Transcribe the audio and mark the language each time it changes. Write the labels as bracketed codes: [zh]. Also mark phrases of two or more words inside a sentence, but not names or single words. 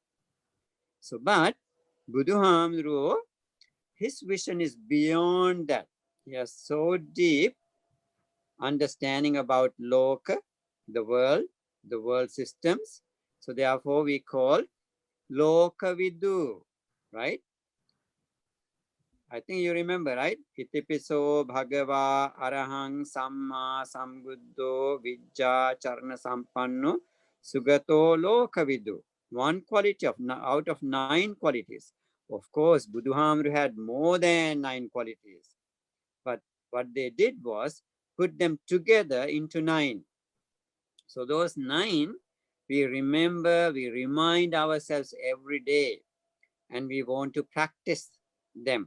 [en] So, but Buddha, his vision is beyond that. He has so deep understanding about Loka, the world systems. So therefore we call Lokavidu, right? I think you remember, right? [pi] Itipiso Bhagava Arahang Samma Sambuddho Vijja Charna Sampanno Sugato Lokavidu. [en] One quality out of 9 qualities. Of course, Buddha had more than 9 qualities. But what they did was put them together into 9. So those 9, we remember, we remind ourselves every day, and we want to practice them.